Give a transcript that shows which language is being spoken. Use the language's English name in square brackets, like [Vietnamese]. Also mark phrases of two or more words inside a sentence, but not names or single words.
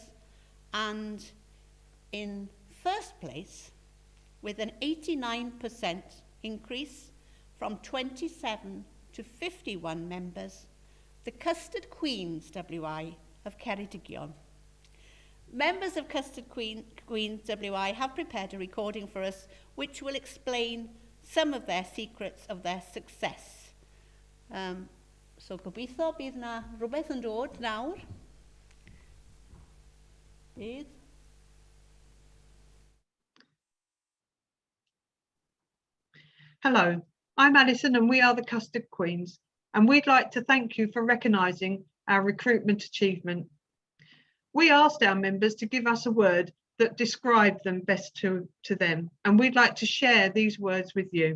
[English] And in first place, with an 89% increase from 27 to 51 members, the Custard Queens WI of Ceredigion. Members of Custard Queens WI have prepared a recording for us which will explain some of their secrets of their success. [Welsh] So gobeithio bydd na rhywbeth yn dod nawr. Bydd. [English] Hello, I'm Alison and we are the Custard Queens, and we'd like to thank you for recognising our recruitment achievement. We asked our members to give us a word that described them best to them, and we'd like to share these words with you.